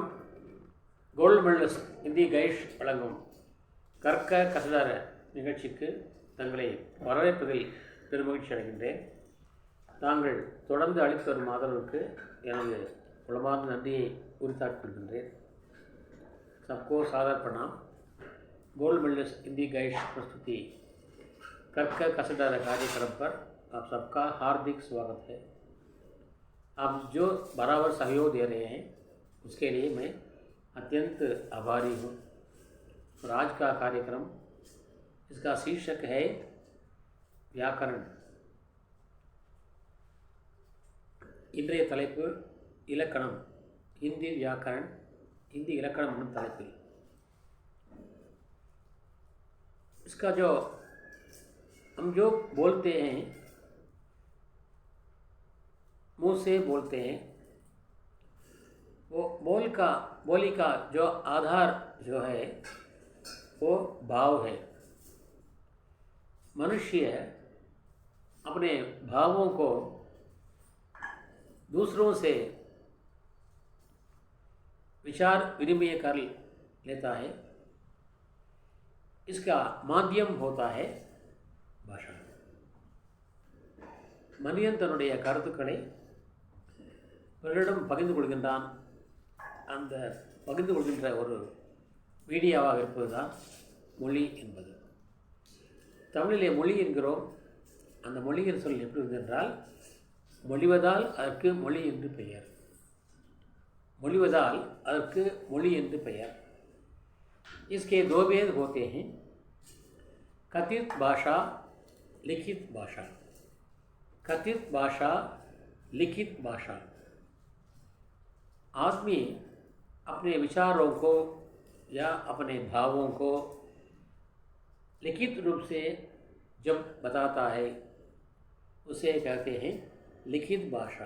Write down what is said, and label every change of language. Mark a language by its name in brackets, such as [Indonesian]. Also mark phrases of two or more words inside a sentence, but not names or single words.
[Tamil] கோல்டு மெடலிஸ்ட் இந்தி கைஷ் வழங்கும் கற்க கசடர நிகழ்ச்சிக்கு தங்களை வரவேற்பதில் பெருமகிழ்ச்சி அடைகின்றேன். தாங்கள் தொடர்ந்து அளித்து வரும் ஆதரவுக்கு எனது உளமார்ந்த நன்றியை உரித்தாக்கிக் கொள்கின்றேன். [Hindi] सबको सादर प्रणाम. गोल्ड मेडलिस्ट हिंदी गाइड प्रस्तुति कर्क कसडर कार्यक्रम पर आप सबका हार्दिक स्वागत है. आप जो बराबर सहयोग दे रहे हैं उसके लिए मैं अत्यंत आभारी हूँ. और आज का कार्यक्रम, इसका शीर्षक है व्याकरण. [Tamil] இன்றைய தலைப்பு இலக்கணம். [Hindi] हिंदी व्याकरण, हिंदी [Tamil] இலக்கணம் எனும் தலைப்பில் [Hindi] इसका जो हम जो बोलते हैं, मुंह से बोलते हैं, वो बोली का जो आधार जो है वो भाव है. मनुष्य अपने भावों को दूसरों से विचार विनिमय कर लेता है. इसका माध्यम होता है भाषा. [Tamil] மனிதன் தன்னுடைய கருத்துக்களை பிறரிடம் பகிர்ந்து கொள்கின்றான். அந்த பகிர்ந்து கொள்கின்ற ஒரு மீடியாவாக இருப்பது தான் மொழி என்பது. தமிழிலே மொழி என்கிறோம். அந்த மொழிகிற சொல் எப்படி இருந்தென்றால், மொழிவதால் அதற்கு மொழி என்று பெயர். मொழிவதால் அதற்கு மொழி என்று பெயர். [Hindi] इसके दो भेद होते हैं, कथित भाषा, लिखित भाषा. कथित भाषा, लिखित भाषा. आदमी अपने विचारों को या अपने भावों को लिखित रूप से जब बताता है उसे कहते हैं लिखित भाषा.